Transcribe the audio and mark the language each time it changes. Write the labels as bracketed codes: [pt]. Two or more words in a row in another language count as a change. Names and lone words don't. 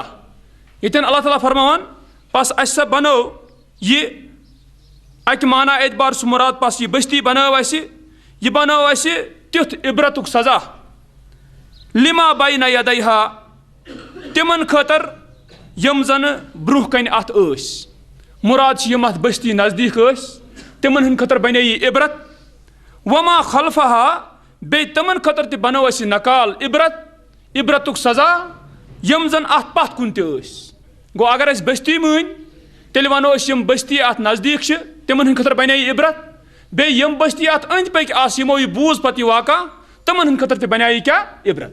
[ks] ییٚتٮ۪ن اللہ تعالیٰ فرماوان پس اسہِ سا بنٲو یہِ اکہِ معنا اعتبار سُہ مُراد پس یہِ بستی بنٲو اسہِ یہِ بنٲو اسہِ تیُتھ عبرتُک سزا [ar] لما بین یدیها [ks] تِمن خٲطرٕ یِم زنہٕ برونٛہہ کنہِ اتھ ٲسۍ. مُراد چھِ یِم اتھ بستی نزدیٖک ٲسۍ تِمن ہٕنٛدِ خٲطرٕ بنے یہِ عبرت. [ar] وما خلفها [ks] بیٚیہِ تِمن خٲطرٕ تہِ بنٲو اسہِ نکال عبرتُک سزا یِم زن اتھ پتھ کُن تہِ ٲسۍ. گوٚو اگر أسۍ بستی مٲنۍ تیٚلہِ ونو أسۍ یِم بستی اتھ نزدیٖک چھِ تِمن ہٕنٛدِ خٲطرٕ بنے یہِ عبرت. بیٚیہِ یِم بستی اتھ أنٛدۍ پٔکۍ آسہٕ یِمو یہِ بوٗز پتہٕ یہِ واقعہ تِمن ہٕنٛدِ خٲطرٕ تہِ بنے یہِ کیٛاہ عبرت.